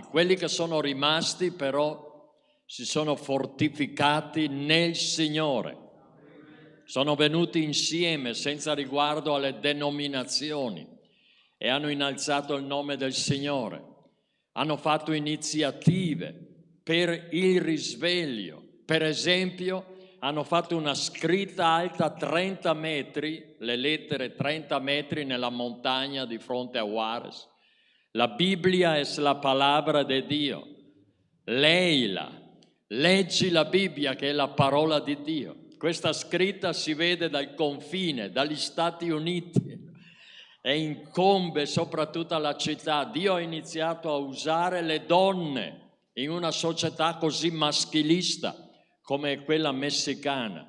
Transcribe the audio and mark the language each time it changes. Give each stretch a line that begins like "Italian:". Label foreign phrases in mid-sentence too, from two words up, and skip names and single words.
Italian: Quelli che sono rimasti però si sono fortificati nel Signore, sono venuti insieme senza riguardo alle denominazioni e hanno innalzato il nome del Signore, hanno fatto iniziative per il risveglio. Per esempio, hanno fatto una scritta alta 30 metri, le lettere 30 metri nella montagna di fronte a Juarez.
Spanish: La Biblia es la palabra de Dio.
Italian: Leila, leggi la Bibbia che è la parola di Dio. Questa scritta si vede dal confine, dagli Stati Uniti, e incombe soprattutto alla città. Dio ha iniziato a usare le donne in una società così maschilista come quella messicana.